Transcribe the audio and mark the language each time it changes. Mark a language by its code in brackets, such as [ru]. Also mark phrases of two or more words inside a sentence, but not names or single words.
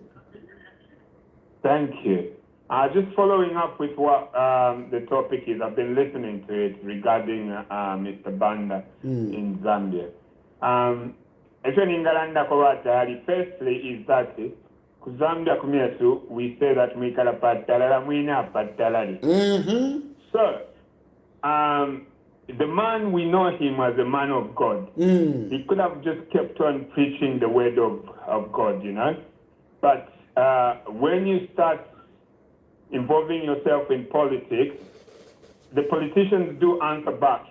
[en] Thank you. Just following up with what the topic is, I've been listening to it regarding Mr. Banda in Zambia. Firstly is that Zambia kumyesu, we say that [bem] mwikala patalala mwina patalali. [en] So, the man, we know him as a man of God. He could have just kept on preaching the word of God, But when you start involving yourself in politics, the politicians do answer back.